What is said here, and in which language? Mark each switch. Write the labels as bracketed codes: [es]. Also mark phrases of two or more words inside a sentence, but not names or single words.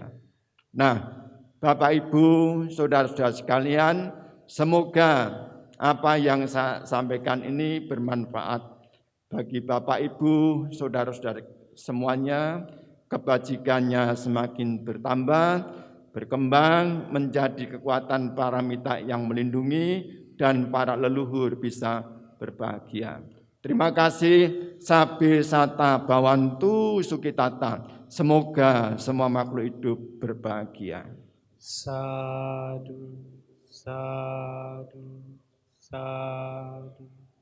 [id] Nah, Bapak, Ibu, Saudara-saudara sekalian, semoga apa yang saya sampaikan ini bermanfaat bagi Bapak, Ibu, Saudara-saudara semuanya. Kebajikannya semakin bertambah, berkembang menjadi kekuatan paramita yang melindungi dan para leluhur bisa berbahagia. Terima kasih. [pi] Sabe sata bawantu sukitata. [id] Semoga semua makhluk hidup berbahagia. [pi] Sadu, sadu, sadu.